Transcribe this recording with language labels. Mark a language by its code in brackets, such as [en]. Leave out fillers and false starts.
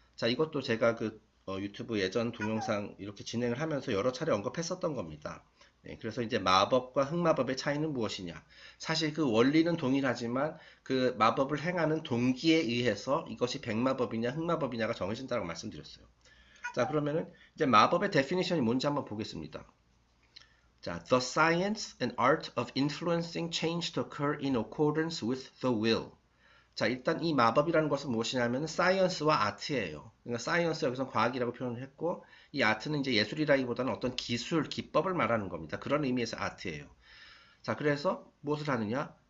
[ko] 자, 이것도 제가 유튜브 예전 동영상 이렇게 진행을 하면서 여러 차례 언급했었던 겁니다. 네, 그래서 이제 마법과 흑마법의 차이는 무엇이냐? 사실 그 원리는 동일하지만 그 마법을 행하는 동기에 의해서 이것이 백마법이냐 흑마법이냐가 정해진다고 말씀드렸어요. 자, 그러면은 이제 마법의 데피니션이 뭔지 한번 보겠습니다. [en] 자, the science and art of influencing change to occur in accordance with the will. [ko] 자, 일단 이 마법이라는 것은 무엇이냐면 사이언스와 아트예요. 그러니까 사이언스 여기서 과학이라고 표현을 했고 이 아트는 이제 예술이라기보다는 어떤 기술, 기법을 말하는 겁니다. 그런 의미에서 아트예요. 자, 그래서 무엇을 하느냐?